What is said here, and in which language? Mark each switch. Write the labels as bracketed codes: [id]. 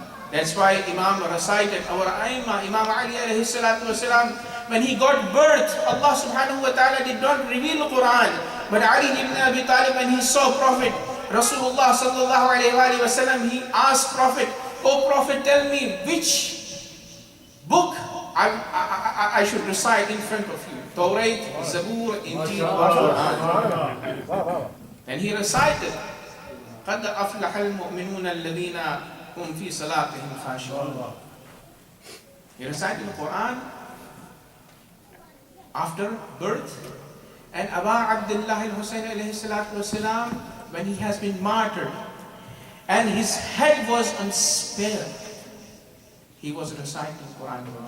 [en] That's why Imam recited, our Aima, Imam Ali alayhi salatu wasalam, when he got birth, Allah subhanahu wa ta'ala did not reveal Quran. But Ali ibn Abi Talib, when he saw Prophet Rasulullah sallallahu alayhi wa sallam, he asked Prophet, O Prophet, tell me which book I should recite in front of you. Torah, Zabur, Injil, Quran. And he recited, [ar] قَدْ أَفْلَحَ الْمُؤْمِنُونَ الَّذِينَ هُمْ فِي صَلَاتِهِمْ خَاشِعُونَ. [en] He recited the Quran after birth. And Aba Abdullah al-Hussein alayhi salatu wasalam, when he has been martyred and his head was unspared, he was reciting Quran.